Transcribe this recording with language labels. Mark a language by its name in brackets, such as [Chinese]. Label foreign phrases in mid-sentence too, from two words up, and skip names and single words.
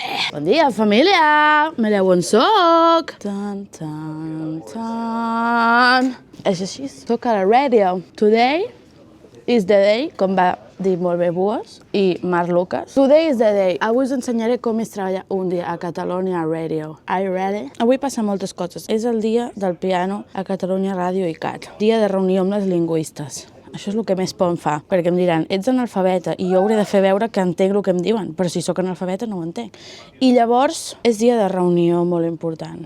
[Catalan] Bon dia, família! Mireu on soc! Tan, tan, tan. És així, soc a la ràdio. [English] Today is the day, [Catalan] com va dir molt bé Bues i Marc Lucas. [English] Today is the day. [Catalan] Avui us ensenyaré com és treballar un dia a Catalonia Radio. [English] Are you ready? [Catalan] Avui passen moltes coses. És el dia del piano a Catalunya Ràdio i CAT. Dia de reunió amb les lingüistes. Això és el que més por em fa, perquè em diran, ets analfabeta, i jo hauré de fer veure que entenc el que em diuen, però si sóc analfabeta no ho entenc. I llavors és dia de reunió molt important.